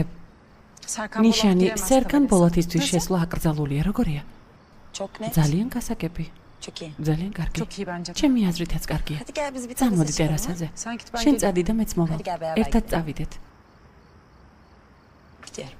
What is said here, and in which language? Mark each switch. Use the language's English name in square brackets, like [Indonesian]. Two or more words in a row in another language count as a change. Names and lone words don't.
[Turkish] Serkan [Georgian] ნიშანი [Turkish] Polat [Georgian] სერკან [Turkish] diyemezsin. [Georgian] ბოლათისთვის [Turkish] Nasıl? [Georgian] შესვლა აკრძალულია, როგორია? [Turkish] Çok net. [Georgian] ძალიან გასაკები, [Turkish] Çok iyi. [Georgian] ძალიან კარგი. [Turkish] Çok iyi bence de. [Georgian] ჩემი აზრითაც კარგია. [Turkish] Hadi gel biz bir [Georgian] წამოდი [Turkish] tanesi çıkalım. [Georgian] ტერასაზე. [Turkish] Sen git ben [Georgian] შენ [Turkish] gelirim. [Georgian] წადი და მეც მოვალ. [Turkish] Hadi gel beraber [Georgian] ერთად [Turkish] gidelim. [Georgian] წავიდეთ. [Turkish] Gidiyorum.